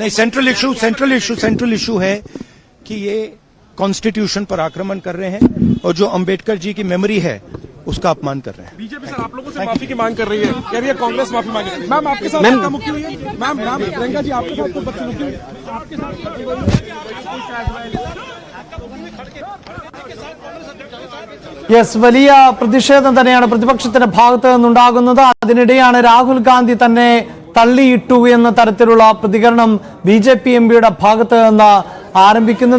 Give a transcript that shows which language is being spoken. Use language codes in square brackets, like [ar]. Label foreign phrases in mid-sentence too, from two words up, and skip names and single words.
[hi] नहीं, [en] central issue [hi] है कि ये कॉन्स्टिट्यूशन पर आक्रमण कर रहे हैं और जो अंबेडकर जी की मेमोरी है उसका अपमान कर रहे हैं। बीजेपी सर आप लोगों से माफी की मांग कर रही है, कह रही है कांग्रेस माफी मांगे। मैम आपके साथ धक्का मुक्की हुई है? मैम प्रियंका जी आपके साथ बदसलूकी हुई है? आपके साथ [ml] യെസ്, വലിയ പ്രതിഷേധം തന്നെയാണ് പ്രതിപക്ഷത്തിന്റെ ഭാഗത്ത് നിന്നുണ്ടാകുന്നത്. അതിനിടെയാണ് രാഹുൽ ഗാന്ധി തന്നെ തള്ളിയിട്ടു എന്ന തരത്തിലുള്ള പ്രതികരണം BJP MPയുടെ ഭാഗത്ത് നിന്ന് ആരംഭിക്കുന്നത്.